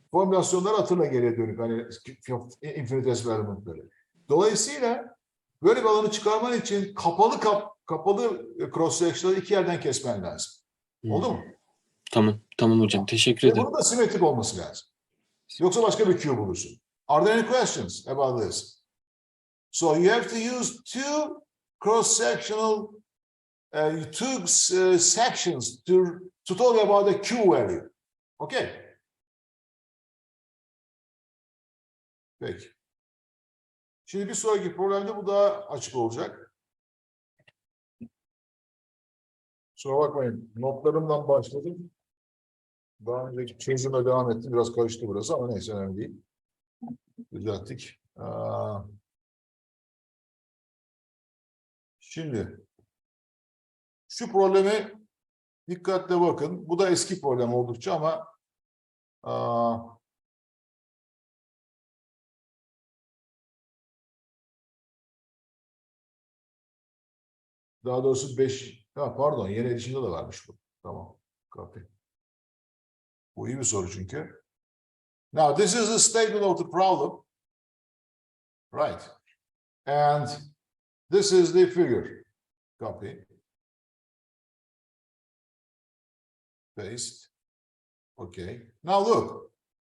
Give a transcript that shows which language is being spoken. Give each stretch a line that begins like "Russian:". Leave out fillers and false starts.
Turkish: Formülasyonları hatırla geriye dönük hani infinitesimal elementleri. Dolayısıyla böyle bir alanı çıkarman için kapalı cross section'ları iki yerden kesmen lazım. Oldu mu? Tamam hocam. Teşekkür Ve ederim. bunun da simetrik olması lazım. Yoksa başka bir Q bulursun.
English: Are there any questions about this? So you have to use two cross-sectional two sections to talk about the Q value. Okay.
Turkish: Peki. Şimdi bir sonraki problemde bu daha açık olacak. Kusura bakmayın. Notlarımdan başladım. Daha önceki çözüme devam ettim. Biraz karıştı burası ama neyse önemli değil. Düzelttik. Şimdi şu probleme dikkatle bakın. Bu da eski problem oldukça ama daha doğrusu 5, pardon, yeni edişinde de varmış bu. Tamam. Copy. Bu iyi bir soru çünkü.
English: Now this is the statement of the problem. Right. And this is the figure. Copy. Paste. Okay. Now look.